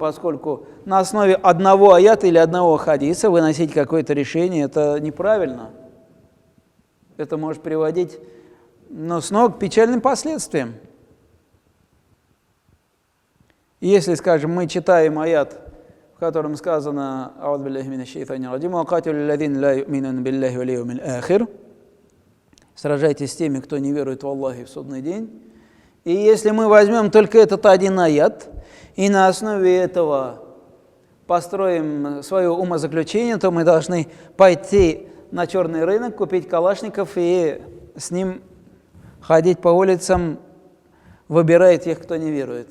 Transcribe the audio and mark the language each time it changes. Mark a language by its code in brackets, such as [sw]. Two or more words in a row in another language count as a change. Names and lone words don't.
[ru] Поскольку на основе одного аята или одного хадиса выносить какое-то решение – это неправильно. Это может приводить, снова к печальным последствиям. И если, скажем, мы читаем аят, в котором сказано: [ar] «أعوذ بالله من الشيطان الرجيم، وقاتلوا الذين لا يؤمنون بالله واليوم الآخر», [ru] сражайтесь с теми, кто не верует в Аллаха и в судный день. И если мы возьмем только этот один аят и на основе этого построим свое умозаключение, то мы должны пойти на черный рынок, купить калашников и с ним ходить по улицам, выбирая тех, кто не верует.